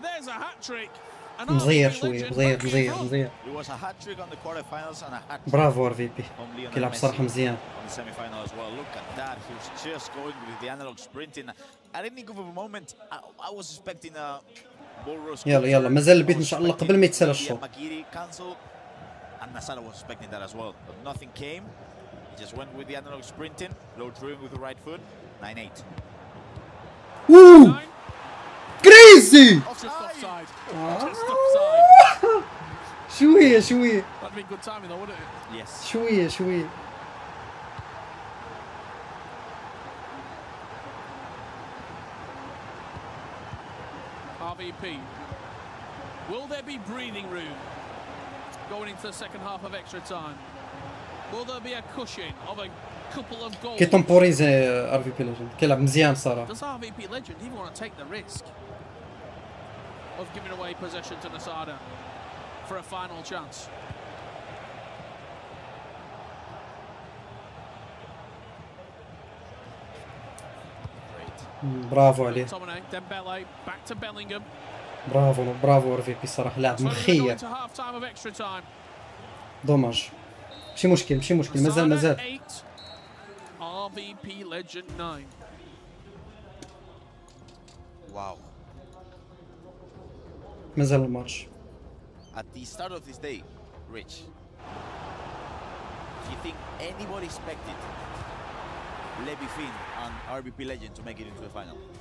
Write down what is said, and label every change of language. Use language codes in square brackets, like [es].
[en] There's a hat-trick. [ar] مزير شويه مزير. [en] It was a hat trick on the quarterfinals and a hat trick. [ar] برافو RVP [en] from Lionel [ar] كيلعب صراحه مزيان. [en] On the semi-final as well. Look at that. He was just going with the analog sprinting. At any given moment, I was expecting a ball rush. [ar] يلا مازال البيت ان شاء الله قبل ما يتسالى الشوط. [en] Makiri cancel, and Nasada was expecting that as well, but nothing came. He just went with the analog sprinting, low throwing with the right foot. 9-8. Woo! Crazy! Just offside. [ar] شويه. [en] That'd be good timing though, wouldn't it? Yes. [ar] شويه. RVP. [en] Will there be breathing room going into the second half of extra time? Will there be a cushion of a couple of goals? [ar] كي تمبوريزي RVP ليجند كيلعب مزيان صراحه. [en] Does RVP Legend even want to take the risk of giving away possession to Nasada for a final chance? [ar] برافو عليه. [en] McTominay, Dembele, back to Bellingham. [ar] برافو RVP صراحه لاعب مخير. [en] To half time of extra time. [ar] دوماج. ماشي مشكل مازال. [en] RVP Legend 9. Wow. [ar] مازال الماتش. [en] At the start of this day, Rich, do you think anybody expected Levi Finn and RBP Legend to make it into the final?